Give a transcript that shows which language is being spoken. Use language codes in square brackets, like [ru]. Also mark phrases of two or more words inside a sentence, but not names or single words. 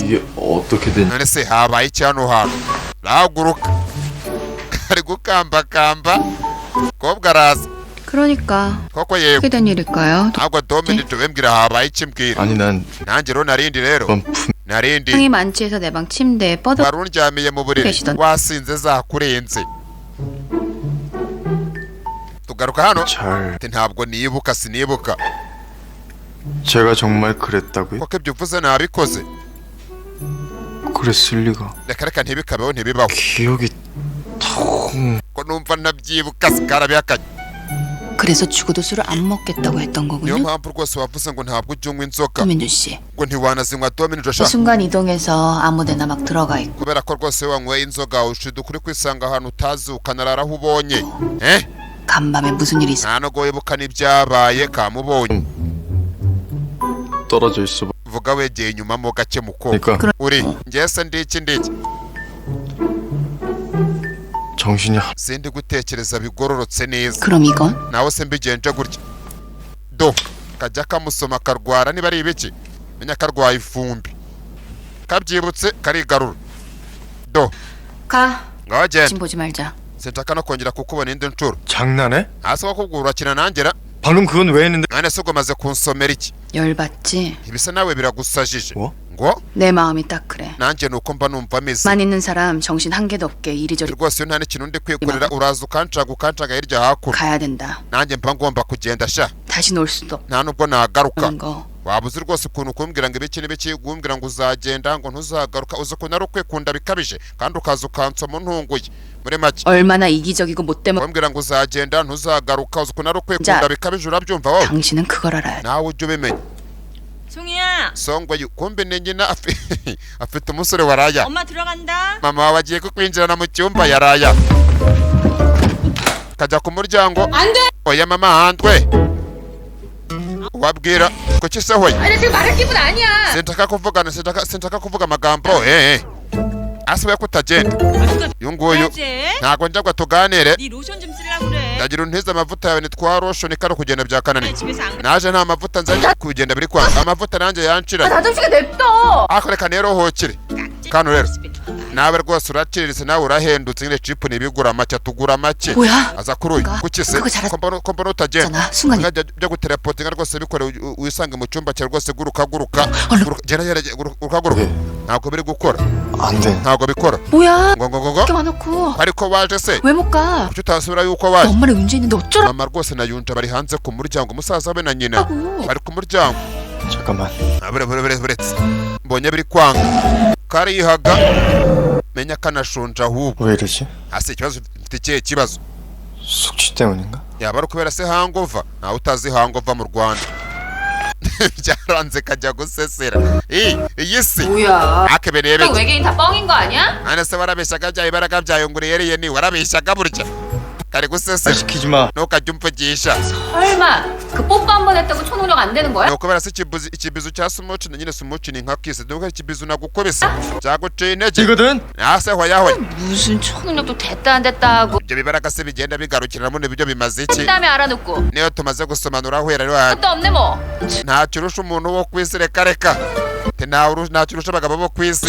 [ko] 이게 어떻게 된 [rw] none se habaye iki hano hantu rahaguruka ari gukambakamba umukobwa araza [ko] 그러니까 [rw] koko yewe [ko] 어떻게 된 일일까요? [rw] ntabwo Dominic wembwira habaye iki mbwira [ko] 아니 난 [rw] nanjye rero narindi rero [ko] 그건 분 [rw] narindi [ko] 형이 만취해서 내 방 침대에 뻗어 [rw] wari undyamiye mu buriri [ko] 계시던- [rw] wasinze zakurenze tugaruka hano [ko] 잘 [rw] ati ntabwo nibuka sinibuka [ko] 제가 정말 그랬다고요? [rw] koko ibyo uvuze nabikoze [ko] 그랬을 리가. [rw] reka reka ntibikabeho ntibibaho [ko] 기억이 통. [rw] ko numva ntabyibuka sikarabihakanye [ko] 그래서 죽어도 술을 안 먹겠다고 했던 [rw] niyo [ko] 거군요. [rw] mpamvu rwose wavuze ngo ntabwo ujya unywa inzoga [ko] 도민준 씨. [rw] ngo ntiwanazinywa Dominic [ko] 그 Joshua 순간 이동해서 아무데나 막 들어가 있고 [rw] kubera ko rwose wanyweye inzoga ushiduka uri kwisanga ahantu utazi ukanarara aho ubonye [ko] 간밤에 무슨 일이 있어? [rw] nta nubwo wibuka n'ibyabaye kamubonye [ko] 떨어져 있어. [rw] vuga wegeye inyuma mo gake mukobwa [ko] 그러니까 [rw] uri njye se ndiki [ko] 정신이 [rw] sindi gutekereza bigororotse neza [ko] 그럼 이건 [rw] nawe se mbigenje gutya do kajya kamusoma karwara niba ari ibiki menya karwaye ifumbi kabyibutse karigarura do [ko] 가. [rw] ngaho genda [ko] 진 보지 말자. [rw] sinshaka no kongera kukubona indi nshuro [ko] 장난해? [rw] hasi wakubwira urakina nanjye [ko] 방금 그건 왜 했는데? [rw] none se umaze kunsomera iki [ko] 열받지? [rw] ibisa nawe biragusajije [ko] 뭐? [rw] ngo [ko] 내 마음이 딱 그래. [rw] nanjye nuko mba numva ameze [ko] 만 있는 사람 정신 한 개도 없게 이리저리 [rw] rwose iyo nta n'ikintu ndi kwikorera uraza ukancaga hirya hakuno [ko] 가야 된다. [rw] nanjye mba ngomba kugenda sha [ko] 다시 놀 수도 [rw] nta nubwo nagaruka [ko] 없는 거. [rw] waba uzi rwose ukuntu kumbwira ngo ibiki n'ibiki kumbwira ngo uzagenda ngo ntuzagaruka uzi ukuntu ari ukwikunda bikabije kandi ukaza ukansoma ntunguye muri make [ko] 얼마나 이기적이고 못되면 [rw] kumbwira ngo uzagenda ntuzagaruka uzi ukuntu ari ukwikunda bikabije urabyumva wowe [ko] 당신은 그걸 알아야 돼. [rw] nawe ujye ubimenya [ko] 송이야, [rw] songwe kumbe ni nyina afite umusore waraya [ko] 엄마 들어간다. [rw] mama wawe agiye kukwinjirana mu cyumba yaraya kajya ku muryango oya mama handwe wabwira kuki se hoya [ko] 아니 지금 말할 기분 아니야. [rw] sinshaka kuvuga amagambo asiwe kutagenda uyu nguyu ntabwo njya ngo tuganire [ko] 네 로션 좀 쓰려고 그래. [rw] ndagira untize amavuta yawe nitwa roshoni kari kugenda byakananiye [ko] 집에서 안 [rw] naje nta mavuta nzajya kugenda biri kwanga amavuta nanjye yanshiranye [ko] 자존심이 냅둬. [rw] ako reka nerohokere kano rero nawe rwose uraciriritse nawe urahendutse nyine cipu ntibigura make tugura make [ko] 뭐야? [rw] aza kuri uyu [ko] 뭔가? [rw] kuki se [ko] 그거 잘하- [rw] ko mbona utagenda [ko] 잖아. 순간이 [rw] byo gutelepotinga rwose bikore wisange mu cyumba cyawe rwose guruka [ko] 얼른 [rw] guruka ntabwo biri gukora [ko] 안 돼. [rw] ntabwo bikora [ko] 뭐야? [rw] ngo [ko] 이렇게 와놓고 [rw] ariko waje se [ko] 왜 못 가? [rw] kuki utasubira yuko [ko] 너 [rw] waje [ko] 엄마랑 윤재 있는데 어쩌라고? [rw] mama rwose na yunja bari hanze ku muryango umusaza we na nyina bari ku muryango [ko] 잠깐만. [rw] buretse mbonye biri kwanga karihaga menya kanashonje ahubwo [ko] 왜 이러지? [rw] hasi ikibazo mfite ikihe kibazo [ko] 숙취 때문인가? [rw] yaba ari ukubera se hangova ntawe utazi hangova mu rwanda byaranze kajya gusesera iyi si [ko] 뭐야? [rw] akebereye [ko] 형 [rw] beke [ko] 외계인 다 뻥인 거 아니야? [rw] none se warabeshyaga bya ibaraga byayunguriye ni warabeshyaga burya kari gusesera [ko] 시키지 마. [rw] ntukajya umvugisha [ko] 설마 그 뽀뽀 한 번 했다고 초능력 안 되는 거야? [rw] ni ukubera se ikibizu cya sumuci nyine sumuci ni nka kisi nuko ikibizu nagukubise byaguciye intege [ko] 이거든? [rw] ase hoyahoya [ko] 무슨 초능력도 됐다 안 됐다 하고 [rw] ibyo bibaraga se bigenda bigarukiramo n'ibyo bimaze iki [ko] 그 다음에 알아놓고 [rw] niyo tumaze gusomanura ahwera rero [ko] 것도 없네 뭐. [rw] ntacyo urusha umuntu wo ku isi reka ntacyo urusha abagabo bo ku isi